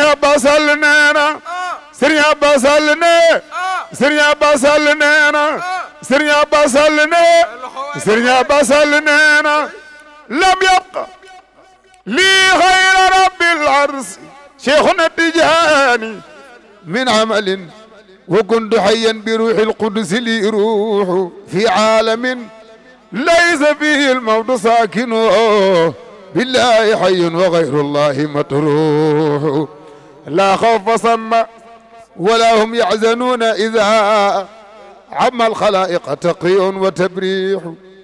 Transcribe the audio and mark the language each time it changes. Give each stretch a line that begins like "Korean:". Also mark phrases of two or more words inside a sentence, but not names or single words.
Wolof: Abbas Sall nee na Sëriñ Abbas Sall ne Sëriñ Abbas Sall nee na Sëriñ Abbas Sall ne Sëriñ Abbas Sall nee na
Arabic: لم يبق لي خيرا رب العرش شيخنا التجاني من عمل وكنت حيا بروح القدس لي روح في عالم ليس فيه الموت ساكن بالله حي وغير الله مطروح لا خوف صم ولا هم يحزنون إذا عم الخلائق تقي وتبريح